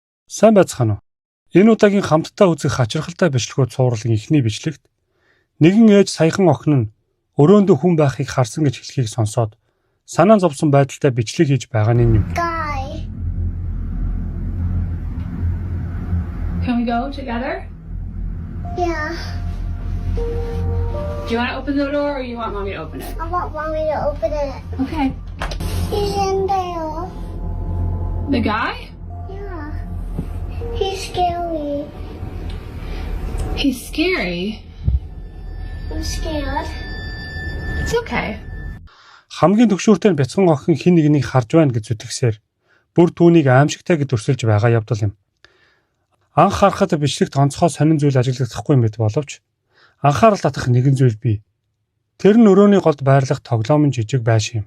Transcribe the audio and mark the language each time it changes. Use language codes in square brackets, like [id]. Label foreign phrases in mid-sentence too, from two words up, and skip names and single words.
[mn] Сайн байцгаана уу? Энэ удаагийн хамтдаа үзэх хачирхалтай бичлэгүүд цувралын эхний бичлэгт нэгэн ээж саяхан охин нь өрөөндөө хүн байхыг харсан гэж хэлхийг сонсоод санаа зовсон байдалтай бичлэг хийж байгаа нь юм. [en] Guy. Can we go together? Yeah. Do you want to open the door or you want mommy to open it? I want mommy to open it. Okay. He's in there. The guy? Yeah. He's scary. He's scary. I'm scared. It's okay. [mn] Хамгийн төгшөөртэй бяцхан охин хин нэгнийг харж байна гэж зүтгэсээр бүр түүнийг аимшигтай гэж өрсөлж байгаа явдал юм. Анх харахад бичлэгт онцгой сонин зүйл ажиглагдахгүй юм бит боловч анхаарал татах нэгэн зүйл бий. Тэр нь өрөөний голд байрлах тоглоомын жижиг байшин юм.